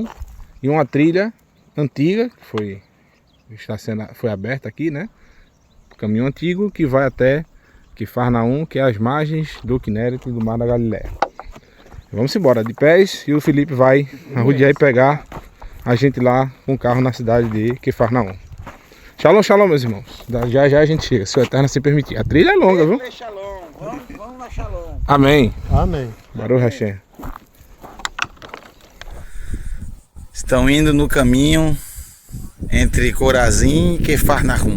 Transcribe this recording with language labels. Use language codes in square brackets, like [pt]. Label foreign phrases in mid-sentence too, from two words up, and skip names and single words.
[pt] E uma trilha antiga, que foi aberta aqui, né? Caminho antigo que vai até Quifarnaum, que é as margens do Kinneret e do Mar da Galileia. Vamos embora de pés e o Felipe vai arrodear e pegar a gente lá com o carro na cidade de Quifarnaum. [he] שלום, שלום, [pt] meus irmãos. Já já a gente chega, se o Eterno se permitir. A trilha é longa, viu? Vamos na Shalom. Amém. Amém. [he] ברוך השם. [pt] Estão indo no caminho entre Corazim e Quifarnaum.